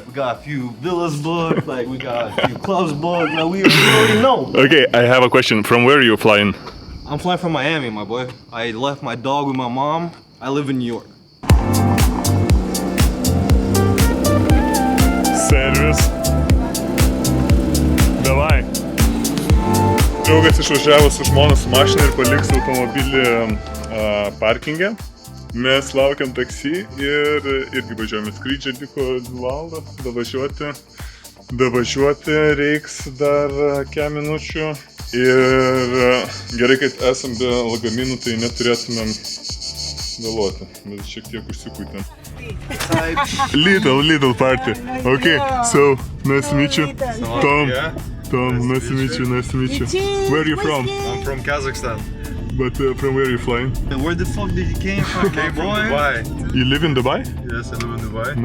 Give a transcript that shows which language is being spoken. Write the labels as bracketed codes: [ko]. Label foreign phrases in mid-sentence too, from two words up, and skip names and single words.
[en] We got a few villas booked. Like, we got a few clubs booked. Like, we already know. Okay, I have a question. From where are you flying? I'm flying from Miami, my boy. I left my dog with my mom. I live in New York. [lt] Servis. Davai. Draugas išvažiavo su žmona su mašina ir paliks automobilį parkingę. Mes laukiam taksi ir irgi važiuojame. Skrydžiai liko 2 valandas, davažiuoti reiks dar kiek minučių. Ir gerai, kad esam be lagaminų, tai neturėtumėm vėluoti. Mes šiek tiek užsikuitėm. [en] Little party. Okay, so nice to meet you. Tom, nice to meet you. Where are you from? I'm from Kazakhstan. But from where are you flying? Where the fuck did you came from, Came from Dubai. You live in Dubai? Yes, I live in Dubai.